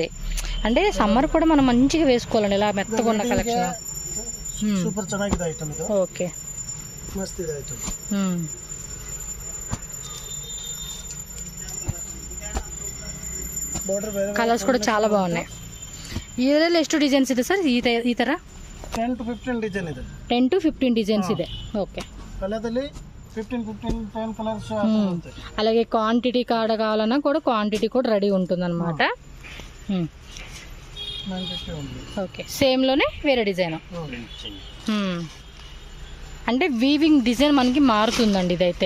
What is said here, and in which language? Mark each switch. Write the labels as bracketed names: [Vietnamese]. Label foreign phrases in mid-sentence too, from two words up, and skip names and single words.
[Telugu] అంటే సమ్మర్ కూడా మనం మంచిగా వేసుకోవాలండి ఇలా మెత్తగా ఉన్న కలెక్షన్. ఓకే, కలర్స్ కూడా చాలా బాగున్నాయి. [Kannada] ಇದರಲ್ಲಿ ಎಷ್ಟು ಡಿಸೈನ್ಸ್ ಇದೆ ಸರ್ ಈ ತರ? 10 to 15 ಡಿಸೈನ್ ಇದೆ. 10 to 15 ಡಿಸೈನ್ಸ್ ಇದೆ. ಓಕೆ, కలర్ದಲ್ಲಿ 10 కలర్స్. [Telugu] అలాగే క్వాంటిటీ కాడ కావాలన్నా కూడా క్వాంటిటీ కూడా రెడీ ఉంటుంది అనమాట. ఓకే, సేమ్ లోనే వేరే డిజైన్. అంటే [English] weaving design [Telugu] మనకి మారుతుందండి ఇదైతే.